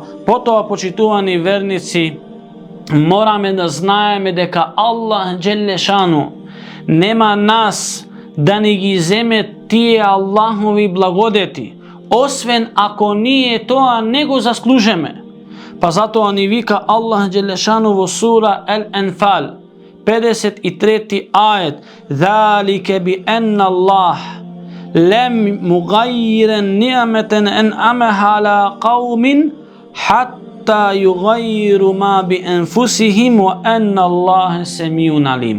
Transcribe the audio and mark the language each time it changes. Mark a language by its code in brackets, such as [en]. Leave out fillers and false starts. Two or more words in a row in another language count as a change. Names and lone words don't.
[mk] Потоа, почитувани верници, мораме да знаеме дека [ar] الله جل شأنه [mk] нема нас да ни ги земе тие Аллахови благодети, освен ако ние тоа не го заслужиме. Па затоа ни вика Аллах Джелешану во сура Ал-Анфал, 53 ајет: [ar] "ذلك بأن الله لم مغيرا نعمة أنعمها على قوم حتى يغيروا ما بأنفسهم وأن الله سميع عليم."